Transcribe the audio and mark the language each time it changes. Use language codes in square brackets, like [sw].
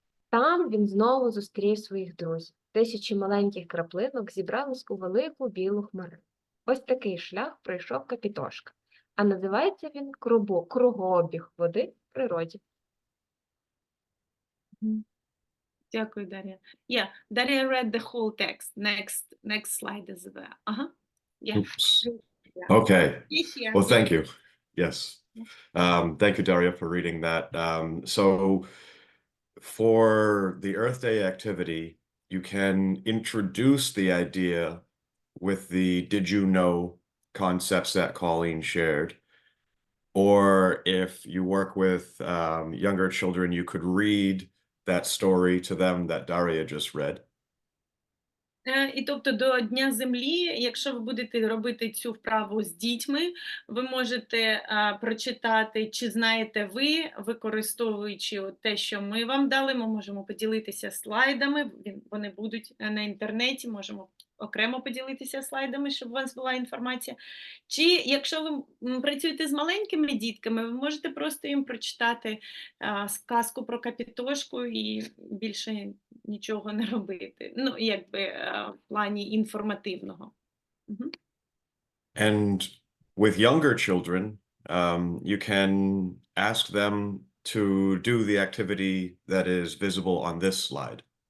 [uk] Там він знову зустрів своїх друзів. Тисячі маленьких краплинок зібрались у велику білу хмарину. Ось такий шлях пройшов Капітошка, а називається він «Кругообіг води в природі». Дякую, Дар'я. [en] Yeah, Дар'я read the whole text. Next slide is there. Yeah. Oops. Okay. Here. Well, thank you. Yes. Thank you, Daria, for reading that. So for the Earth Day activity, you can introduce the idea with the did you know concepts that Colleen shared. Or if you work with younger children, you could read that story to them that Daria just read. [uk] І тобто до Дня Землі, якщо ви будете робити цю вправу з дітьми, ви можете прочитати, чи знаєте ви, використовуючи те, що ми вам дали, ми можемо поділитися слайдами, вони будуть на інтернеті, можемо окремо поділитися слайдами, щоб у вас була інформація. Чи якщо ви працюєте з маленькими дітками, ви можете просто їм прочитати сказку про Капітошку і більше нічого не робити. Ну, якби в плані інформативного. [en] And with younger children, you can ask them to do the activity that is visible on this slide.